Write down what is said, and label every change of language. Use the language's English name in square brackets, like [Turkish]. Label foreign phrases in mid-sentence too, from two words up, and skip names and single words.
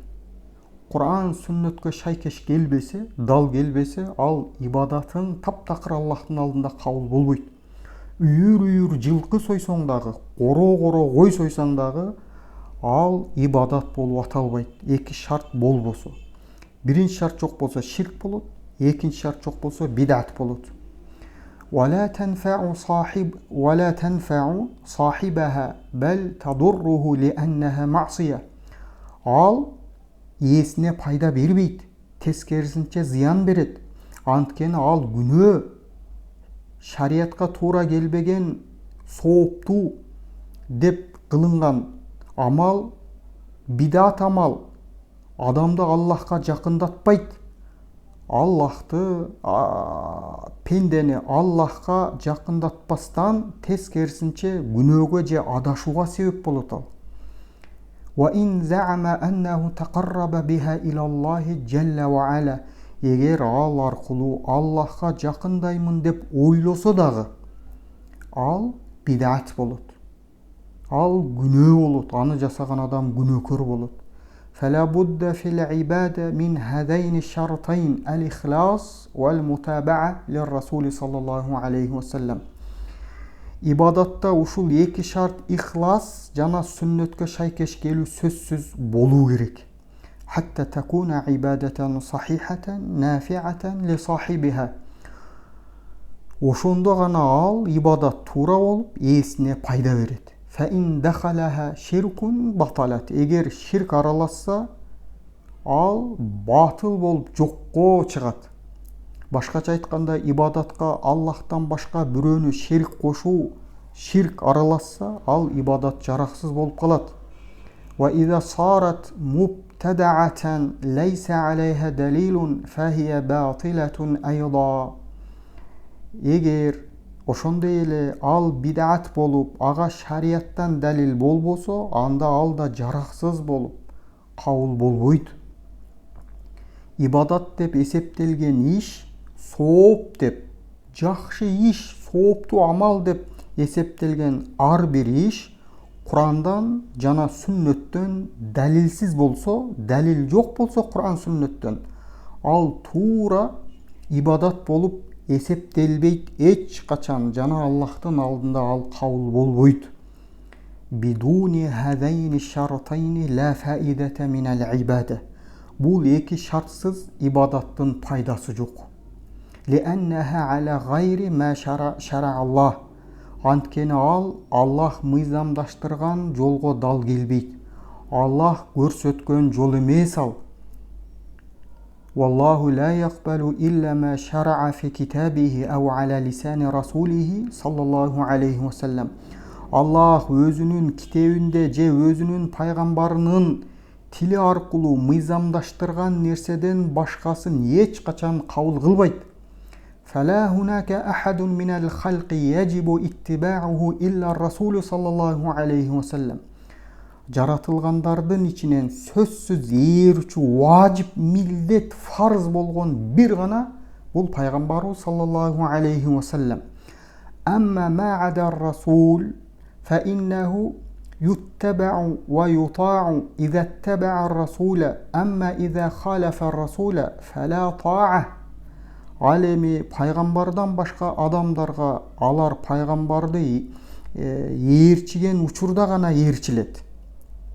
[Kyrgyz] Куран сүннөткө шайкеш келбесе, дал келбесе, ал ибадатың таптакыр Аллахтын алдында кабыл болбойт. Үйүр жылкы сойсоң дагы, коро кой сойсоң дагы, ал ибадат болуп аталбайт. Эки шарт болбосо. Биринчи шарт жок болсо ширк болот, экинчи шарт жок болсо бидат болот. [Arabic] ولا تنفع صاحبها بل تضره لأنها معصية. [Kyrgyz] Ал иесине пайда бербейт, тескерисинче зыян берет. Анткени ал күнөө, шариятка туура келбеген сооптуу деп кылынган амал, бидат амал адамды Аллахка жакындатпайт. Аллахты, пендени Аллахка жакындатпастан тескерисинче күнөөгө же адашууга себеп болот ал. [Arabic] وَإِنْ زَعَمَ أَنَّهُ تَقَرَّبَ بِهَا إِلَى اللَّهِ جَلَّ وَعَلَى. [Kyrgyz] Эгер ал аркылуу Аллахка жакындаймын деп ойлосо дагы, ал бидат болот. Ал күнөө болот, аны жасаган адам күнөөкөр болот. [Arabic] فلا بد في العبادة من هذين الشرطين الإخلاص والمتابعة للرسول صلى الله عليه وسلم. [Kyrgyz] Ибадатта ушул эки шарт, ихлас жана сүннөткө шайкеш келүү сөзсүз болуу керек. [Arabic] حتى تكون عبادة صحيحة نافعة لصاحبها. [Kyrgyz] Ошондо гана ал ибадат туура болуп, ээсине пайда берет. [Arabic] فإن دخلها شرك بطلت. [Kyrgyz] Эгер ширк аралашса, ал батыл болуп жокко чыгат. Башкача айтканда, ибадатка Аллахтан башка бирөөнү шерик кошуу, ширк аралашса, ал ибадат жараксыз болуп калат. [Arabic] وإذا صارت مبتدعة ليس عليها دليل فهي باطلة أيضا. [Kyrgyz] Эгер ошондой эле ал бидат болуп, ага шарияттан далил болбосо, анда ал да жараксыз болуп, кабыл болбойт. Ибадат деп эсептелген иш, сооп деп, жакшы иш, сооптуу амал деп эсептелген ар бир иш Курандан жана сүннөттөн далилсиз болсо, далил жок болсо Куран сүннөттөн, ал туура ибадат болуп эсептелбейт эч качан, жана Аллахтын алдында ал кабыл болбойт. [Arabic] بدون هذين الشرطين لا فائدة من العبادة. [Kyrgyz] Бул эки шартсыз ибадаттын пайдасы жок. [Arabic] لأنها على غير ما شرع الله. [Kyrgyz] Анткени ал Аллах мыйзамдаштырган жолго дал келбейт. Аллах көрсөткөн жол эмес ал. [Arabic] والله لا يقبل إلا ما شرع في كتابه أو على لسان رسوله صلى الله عليه وسلم. [Kyrgyz] Аллах өзүнүн китебинде же өзүнүн пайгамбарынын тили аркылуу мыйзамдаштырган нерседен башкасын эч качан кабыл кылбайт. [Arabic] فلا هناك أحد من الخلق يجب اتباعه إلا الرسول صلى الله عليه وسلم. [Kyrgyz] Жаратылгандардын ичинен сөзсүз ээрчү, важип, милдет, фарз болгон бир гана бул пайгамбарыбыз [Arabic] صلى الله عليه وسلم. أما ما عدا الرسول فإنه يتبع ويطاع إذا اتبع الرسول، أما إذا خالف الرسول فلا طاعة. [Kyrgyz] Ал эми пайгамбардан башка адамдарга алар пайгамбарды ээрчиген учурда гана ээрчилет.